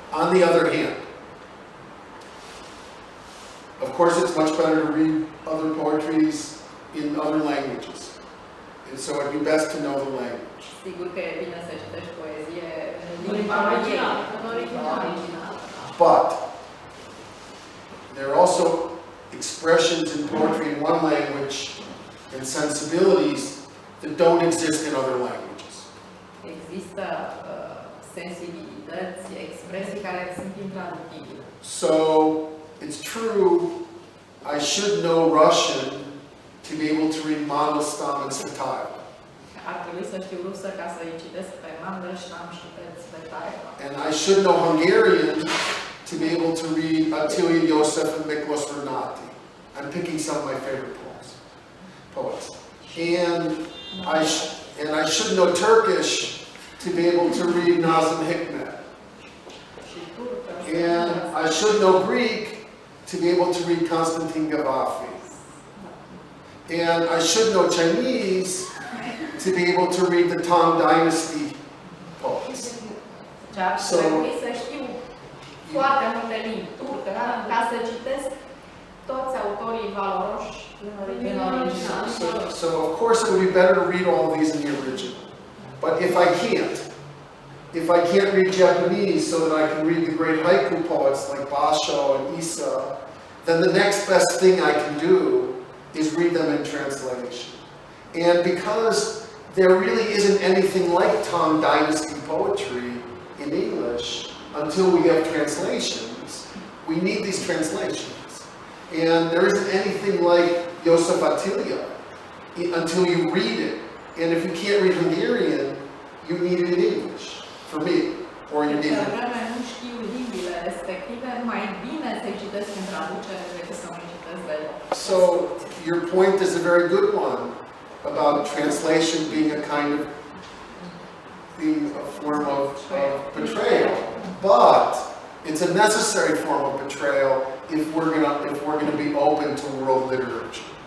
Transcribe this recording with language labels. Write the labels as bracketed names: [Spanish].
[English] On the other hand, of course it's much better to read other poetries in other languages. And so it'd be best to know the language. [Romanian] Sigur că e bine să citești poezie în limba originală. [English] But there are also expressions in poetry in one language and sensibilities that don't exist in other languages. [Romanian] Există sensibilități, expresii care sunt intraductibile. [English] So it's true I should know Russian to be able to read Mandelstam and Tsvetaeva. [Romanian] Ar trebui să știu rusă ca să-i citesc pe Mandelstam și pe Tsvetaeva. [English] And I should know Hungarian to be able to read Attila József and Miklos Renati. I'm picking some of my favorite poets. And I should know Turkish to be able to read Nazım Hikmet. And I should know Greek to be able to read Konstantin Gavafi. And I should know Chinese to be able to read the Tang Dynasty poets. [Romanian] So, trebuie să știu foarte multe limbi turcă ca să citesc toți autorii valoroși în original. [English] So of course it would be better to read all of these in the original. But if I can't read Japanese so that I can read the great haiku poets like Basho and Issa, then the next best thing I can do is read them in translation. And because there really isn't anything like Tang Dynasty poetry in English until we have translations, we need these translations. And there isn't anything like József Attila until you read it. And if you can't read Hungarian, you need it in English, for me, or you need it. [Romanian] Nu știu limbile respective, mai bine să citesc în traducere decât să mă citesc deloc. [English] So your point is a very good one about translation being a kind of form of betrayal, but it's a necessary form of betrayal if we're gonna be open to world literature.